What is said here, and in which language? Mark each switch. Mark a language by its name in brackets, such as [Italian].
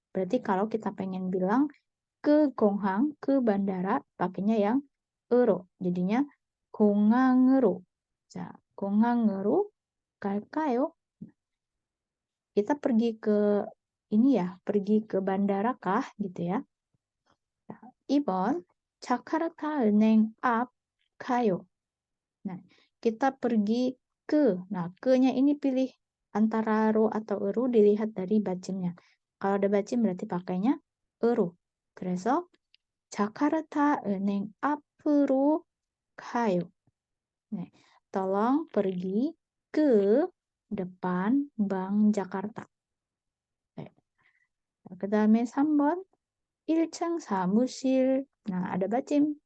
[Indonesian] Berarti kalau kita pengen bilang ke 공항, ke bandara, pakainya yang ero. Jadinya [Korean] 공항으로. 자, 공항으로 갈까요? [Indonesian] Kita pergi ke ini ya, pergi ke bandara kah gitu ya. [Korean] 2번 자카르타 은행 앞 가요. [Indonesian] Nah, kita pergi ke. Nah, ke-nya ini pilih antara 로 atau 으로 dilihat dari bacimnya. Kalau ada bacim berarti pakainya 으로. [Korean] 그래서 자카르타 은행 앞으로 가요. [Indonesian] 네, tolong pergi ke depan Bank Jakarta. 네. [Korean] 그 다음에 3번 1층 사무실. [Indonesian] Nah, ada bacim.